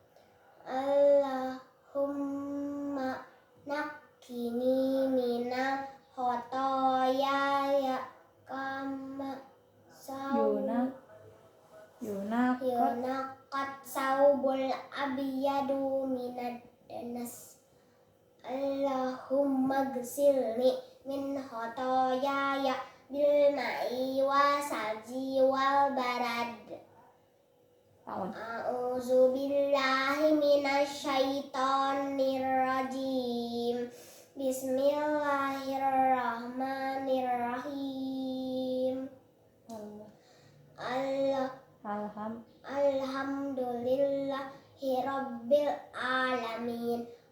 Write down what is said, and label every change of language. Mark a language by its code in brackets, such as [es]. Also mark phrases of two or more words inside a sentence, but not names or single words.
[ar] اللهم نقني من الخطايا كما ينقى الثوب الأبيض من الدنس. اللهم اغسلني من خطاياي بالماء والثلج والبرد. أعوذ بالله من الشيطان الرجيم. Bismillahirrahmanirrahim. الحمد لله رب العالمين.